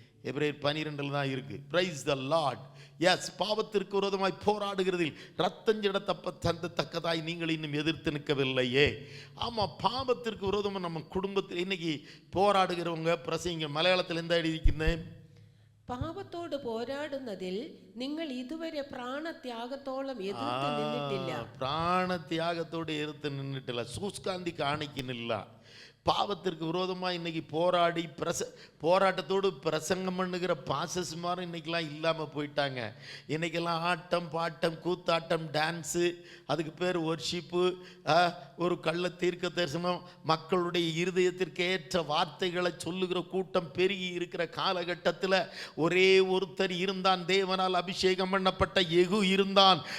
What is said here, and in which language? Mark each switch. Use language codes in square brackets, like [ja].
[ta] எபிரேயர் 12 தான் இருக்கு. [en] Praise the Lord. [ta] எஸ், பாவத்திற்கு விரோதமாய் போராடுகிறதில் ரத்தம் சிந்தத்தக்கதாய் நீங்கள் இன்னும் எதிர்த்து நிற்கவில்லையே. ஆமாம், பாவத்திற்கு விரோதமாக நம்ம குடும்பத்தில் இன்னைக்கு போராடுகிறவங்க பிரசங்க மலையாளத்தில் எந்த எழுதிக்கிறேன், [ml] പാപത്തോട് പോരാടുന്നതിൽ നിങ്ങൾ ഇതുവരെ പ്രാണത്യാഗത്തോളം എതിർത്ത് നിന്നിട്ടില്ല. പ്രാണത്യാഗത്തോട് എതിർത്ത് നിന്നിട്ടില്ല, സൂസ്കാന്തി കാണിക്കുന്നില്ല. [ta] பாவத்திற்கு விரோதமாக இன்னைக்கு போராடி போராட்டத்தோடு பிரசங்கம் பண்ணுகிற பாசஸ்மாரும் இன்னைக்கெல்லாம் இல்லாமல் போயிட்டாங்க. இன்னைக்கெல்லாம் ஆட்டம் பாட்டம் கூத்தாட்டம் டான்ஸு, அதுக்கு பேர் ஒர்ஷிப்பு, ஒரு கள்ள தீர்க்க தரிசனம், மக்களுடைய இருதயத்திற்கு ஏற்ற வார்த்தைகளை சொல்லுகிற கூட்டம் பெருகி இருக்கிற காலகட்டத்தில் ஒரே ஒருத்தர் இருந்தான், தேவனால் அபிஷேகம் பண்ணப்பட்ட யெகூ இருந்தான்.